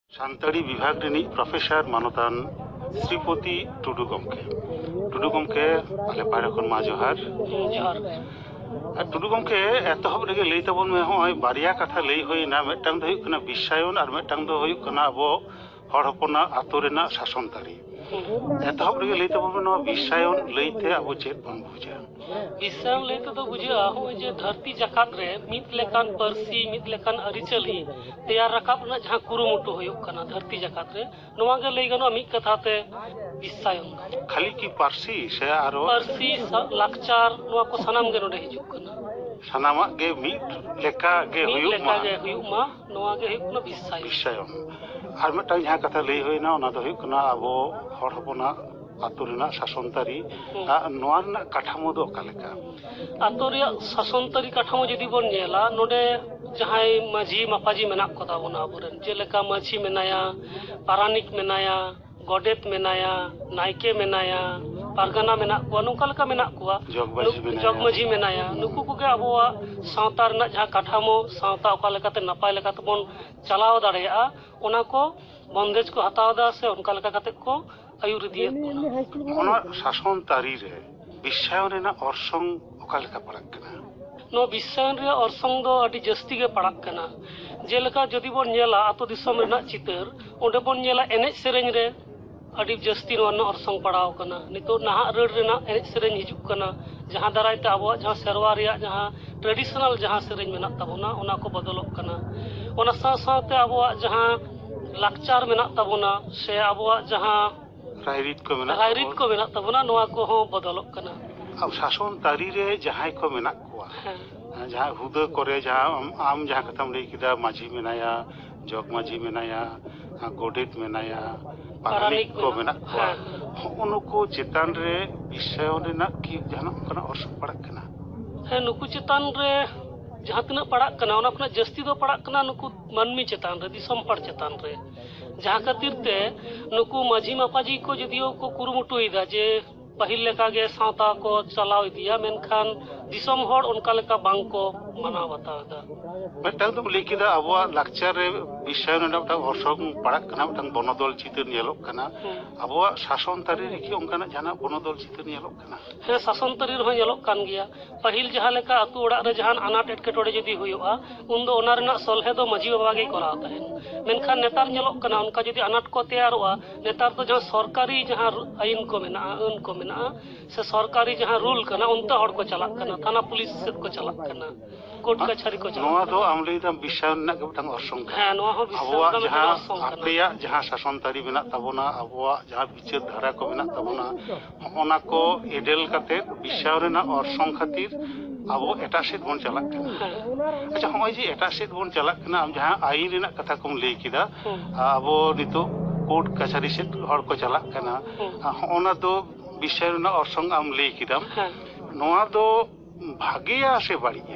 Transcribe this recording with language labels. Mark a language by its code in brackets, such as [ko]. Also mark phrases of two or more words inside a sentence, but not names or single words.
[sat] ᱥᱟᱱᱛᱟᱲᱤ ᱵᱤᱵᱷᱟᱜᱽ ᱨᱤᱱᱤᱡ ᱯᱨᱚᱯᱷᱮᱥᱟᱨ ᱢᱟᱱᱚᱛᱟᱱ ᱥᱨᱤᱯᱚᱛᱤ ᱴᱩᱰᱩ ᱜᱚᱢᱠᱮ ᱟᱞᱮ ᱯᱟᱦᱴᱟ ᱠᱷᱚᱱ ᱢᱟ ᱡᱚᱦᱟᱨ ᱡᱚᱦᱟᱨ ᱟᱨ ᱴᱩᱰᱩ ᱜᱚᱢᱠᱮ ᱮᱛᱚᱦᱚᱵ ᱨᱮᱜᱮ ᱞᱟᱹᱭ ᱛᱟᱵᱚᱱ ᱢᱮ ᱦᱚᱸᱜᱼᱚᱭ ᱵᱟᱨᱭᱟ ᱠᱟᱛᱷᱟ ᱞᱟᱹᱭ ᱦᱩᱭᱱᱟ ᱢᱤᱫᱴᱟᱝ ᱫᱚ ᱦᱩᱭᱩᱜ ᱠᱟᱱᱟ ᱵᱤᱥᱥᱟᱭᱚᱱ ᱟᱨ ᱢᱤᱫᱴᱟᱝ ᱫᱚ ᱦᱩᱭᱩᱜ ᱠᱟᱱᱟ ᱟᱵᱚ ᱦᱚᱲ ᱦᱚᱯᱚᱱᱟᱜ ᱟᱛᱳ ᱨᱮᱱᱟᱜ ᱥᱟᱥᱚᱱ ᱛᱟᱹᱨᱤ एतहब रे लई तबो नवा विषयन लईते अब चेत बन बुझा विषय लेते तो बुझा हो जे धरती जकात रे मित लेकान परसी मित लेकान अरिचली तैयार रकाब ना जहां कुरुमुटु होयुक कना धरती जकात रे नवा गे लई गनो मित कथाते विषयन खाली की पारसी से आरो परसी लाकचार नवा को सनाम गे नोडे हिजुक कना सनामा गे मित लेका गे हुयुक मा नवा गे हुयुक ना विषयन और मिट्टांग जहां कथा लई होइना ओना दो हुयुक कना अब हर हपना आतो रेना शासन तारी नोआ रेना काठामो दो ओकालेका आतो रिया शासन तारी काठामो जदि बोन नेला नोडे जहाय माझी मापाजी मेना को ताबोना आबोरेन जेलेका माझी मेनाया पारानिक मेनाया गोडेत मेनाया नायके मेनाया पारगाना मेना को नुका लेका मेना को जगमाजी मेनाया नुकु को गे अबोआ सावता रेना जहां काठामो सावता ओका लेकाते नापाय लेकाते बोन चलाव दाड़ेया ओना को बंदेज को हतावदा से उनका लेका काते को आयुर दिए ओना शासन तारी रे विषयन रेना अरसंग ओका लेका पड़क कना नो विषयन रे अरसंग दो अडी जस्ती गे पड़क कना जेलेका जदि बोन नेला आतो दिसम रेना चितर ओंडे बोन नेला एनेज सेरेंज रे अडी जस्ती नो अरसंग पड़ाव कना नितो नाहा रड़ रेना एनेज सेरेंज हिजुक कना जहां दारायते आबो जहां सेरवा रिया जहां ट्रेडिशनल जहां सेरेंज मेना ताबोना ओना को बदलक कना ओना साथे आबो जहां लाकचार मेना ताबोना से आबो जहां रायरित को मेना ताबोना नोआ को हो बदलक कना अब शासन तारी रे जहां को मेना कोआ जहां हुदा करे जहां आम जहां कथम लई किदा माझी मेनाया जग माझी मेनाया गोडेत मेनाया पारानिक को मेना कोआ उनको चेतान रे विषयन रेना की जहां कना अर्थ पड़क कना है नुकु चेतान रे जहां तना पड़क कना ओना खना जस्ती दो पड़क कना नुकु मानमी चेतान रे दिसम पड़ चेतान रे जहां खातिर ते नुकु माझी मापाजी को जदियो को कुरुमुटु इदा जे पहिल लेका गे सावता को चलाव दिया मेनखान दिसम होड़ उनका लेका बांग को मनाव बतादा मिट्टांग तो लेकिदा अबवा लाकचार रे विषय न डा वर्षों पड़क कना मिट्टांग बनोदल चितर नेलोक कना अबवा शासन तारी रेखि उनकाना जाना बनोदल चितर नेलोक कना हे शासन तारी रह नेलोक कान गिया पहिल जहां लेका अतु ओड़ा रे जहां अनाट एटकेटोड़े जदि हुयुआ उन दो ओना रेना सलहे दो माझी बाबा गे कराव ताहेन मेनखान नेतार नेलोक कना उनका जदि अनाट को तैयारोआ नेतार तो जहां सरकारी जहां आईन को मेना अन को मेना से सरकारी जहां रूल कना उनता हड़ को चलाक कना थाना पुलिस से को चलाक कना कोर्ट कचहरी को चलाक नोआ दो आमले दम विषय न गबटांग अरसंग हां नोआ हो विषय जहां आपरिया जहां शासन तारी मेना ताबोना अबवा जहां विचार धारा को मेना ताबोना ओना को एडेल काते विषय रेना अरसंग खातिर अबो एटा सेट बोन चलाक कना अच्छा होय जे एटा सेट बोन चलाक कना हम जहां आईन रेना कथा कोम लई किदा अबो नितो कोर्ट कचहरी से हड़ को चलाक कना ओना दो विषय रेना अरसंग आम लई किदाम नोआ दो भागेया से बाड़िया